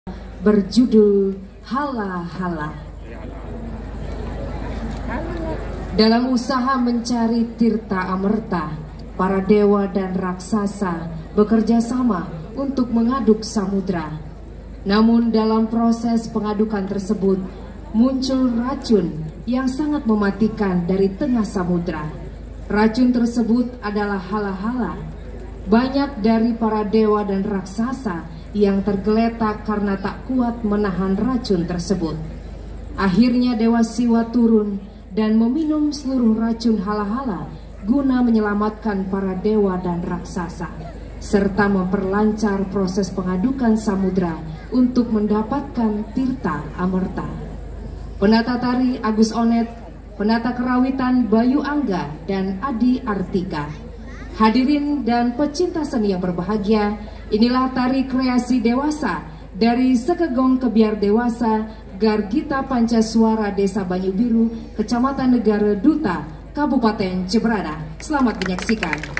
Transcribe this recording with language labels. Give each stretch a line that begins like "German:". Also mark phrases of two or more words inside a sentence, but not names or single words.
Indonesian: berjudul Hala Hala. Dalam usaha mencari tirta amerta, para dewa dan raksasa bekerja sama untuk mengaduk samudra. Namun dalam proses pengadukan tersebut muncul racun yang sangat mematikan dari tengah samudra. Racun tersebut adalah hala-hala. Banyak dari para dewa dan raksasa yang tergeletak karena tak kuat menahan racun tersebut. Akhirnya Dewa Siwa turun dan meminum seluruh racun hala-hala guna menyelamatkan para dewa dan raksasa, serta memperlancar proses pengadukan samudra untuk mendapatkan tirta amerta. Penata tari Agus Onet, penata kerawitan Bayu Angga dan Adi Artika. Hadirin dan pecinta seni yang berbahagia, inilah tari kreasi dewasa dari Sekegong Kebiar Dewasa Gargita Pancaswara Desa Banyubiru, Kecamatan Negara Duta, Kabupaten Cebrana. Selamat menyaksikan.